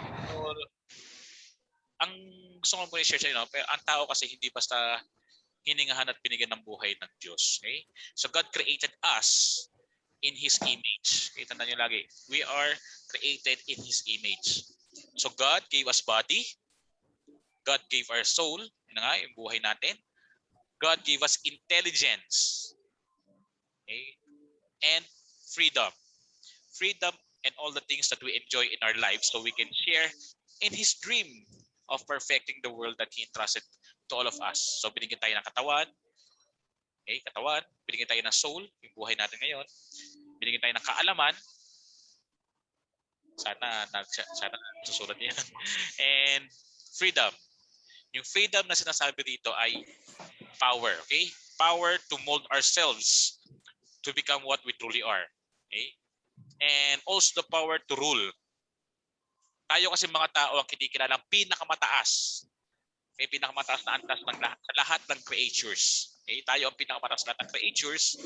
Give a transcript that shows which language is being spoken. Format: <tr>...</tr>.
<tl>So, ang gusto ko i-share sa inyo, pero ang tao kasi hindi basta hiningahan at binigyan ng buhay ng Diyos.</tl> <en>Okay? So, God created us in His image. Okay,</en> <tl>tandaan nyo lagi.</tl> <en>We are created in His image. So God gave us body. God gave our soul.</en> <tl>Yun nga, yung buhay natin.</tl> <en>God gave us intelligence. Okay? And freedom. Freedom and all the things that we enjoy in our lives so we can share in His dream of perfecting the world that He entrusted to all of us.</en> <tl>So binigyan tayo ng katawan. Okay, katawan. Binigyan tayo ng soul, yung buhay natin ngayon. Binigyan tayo ng kaalaman. Sana susulat niya.</tl> <en>And freedom.</en> <tl>Yung freedom na sinasabi dito ay power. Okay?</tl> <en>Power to mold ourselves to become what we truly are. Okay? and also the power to rule.</en> <tl>Tayo kasi mga tao ang kinikilalang pinakamataas. May pinakamataas na antas ng lahat ng creatures. Okay? Tayo ang pinakamataas na lahat ng creatures.</tl>